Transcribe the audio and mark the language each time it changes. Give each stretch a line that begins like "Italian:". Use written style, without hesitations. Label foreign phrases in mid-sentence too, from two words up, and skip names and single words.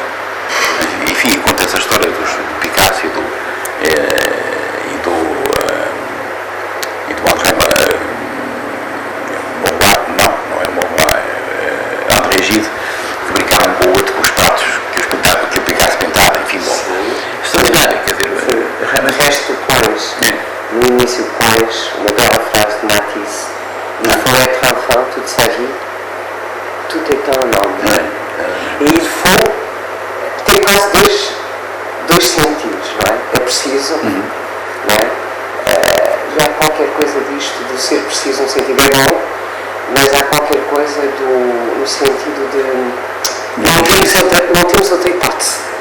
Portuguese: Enfim, conta essa história do Picasso e do Alzheimer, não é Montblanc, André Gide, que brincavam com o outro com os pratos que o Picasso pintava, enfim, bom. Extraordinário, quer dizer. Mas resto pões, no início pões uma bela frase de Matisse:
French: Il faut être enfant toute sa vie, tout est un homme.
Portuguese: E
French: il faut
Portuguese: tem quase dois sentidos, não é? É preciso, não é? E há qualquer coisa disto de ser preciso no sentido é bom, mas há qualquer coisa no sentido de não temos outra hipótese.